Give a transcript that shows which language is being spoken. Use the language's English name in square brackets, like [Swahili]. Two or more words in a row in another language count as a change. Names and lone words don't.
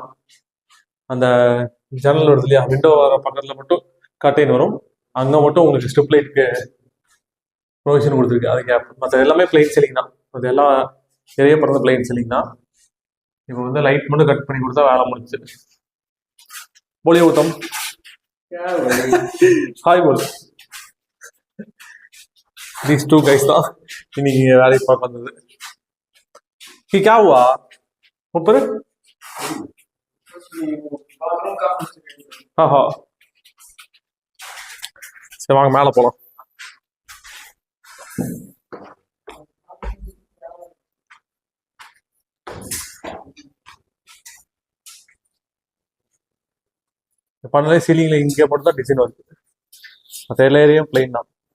[Tamil] அந்த ஜன்னல் வருது இல்லையா, விண்டோ வர பக்கத்தில் மட்டும் கர்டைன் வரும். அங்கே மட்டும் உங்களுக்கு [English] strip lightukku provision [Tamil] கொடுத்துருக்கு, அது கேப். மற்ற எல்லாமே [English] plain ceiling [Tamil] தான். அது எல்லாம் நிறைய பிறந்த [English] plain ceiling [Tamil] தான். இப்போ வந்து லைட் மட்டும் கட் பண்ணி கொடுத்தா வேலை முடிச்சு. [Hindi] बोलिए उत्तम, हाय बोल. [English] These two guys [Tamil] தான் இன்னைக்கு வேலைக்கு பார்க்க வந்தது. [Hindi] क्या हुआ ऊपर? हाँ हाँ, [Tamil] சரி வாங்க மேலே போகலாம். பண்ணலே சீலிங்கில் இங்கே மட்டும் தான் டிசைன் வருது, மற்ற எல்லா ஏரியாவும் பிளைன் தான்.